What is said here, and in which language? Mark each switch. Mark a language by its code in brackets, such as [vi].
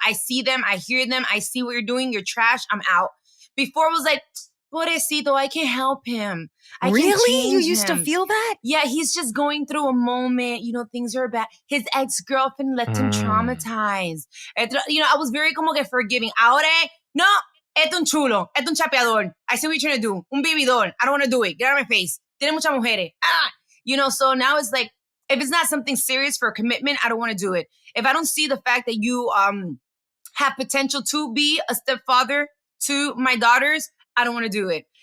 [en] I see them. I hear them. I see what you're doing. You're trash. I'm out. Before it was [es] pobrecito, [en] I can't help him. Really? You used to feel that? Yeah, he's just going through a moment. Things are bad. His ex-girlfriend left him traumatized. I was very [es] como que [en] forgiving. [es] Ahora, no, esto un chulo, esto un chapeador. [en] I see what you're trying to do. [es] Un vividor. [en] I don't want to do it. Get out of my face. [es] Tiene muchas mujeres. [en] So now it's if it's not something serious for a commitment, I don't want to do it. If I don't see the fact that you have potential to be a stepfather to my daughters, I don't want to do it.